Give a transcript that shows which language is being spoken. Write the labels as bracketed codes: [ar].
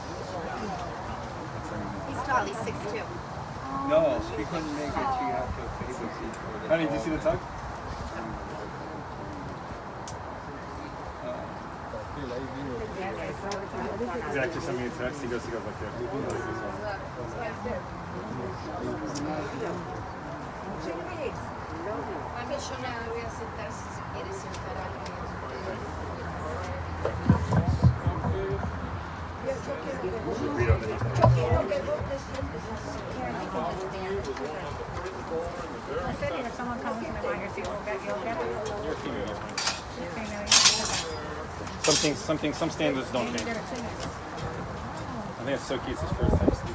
[en] He's tall. He's 6'2". No, she couldn't make it. She had to babysit for the Honey, did you see the tug? He's actually sent me a text. He goes like [es] Yo no me voy a sentar si quieres sentar a alguien. [en] Read underneath. I said if someone comes in the minor seat, you'll get it. You're female. Female. Some standards don't change. I think it's so cute. It's his first time sleeping.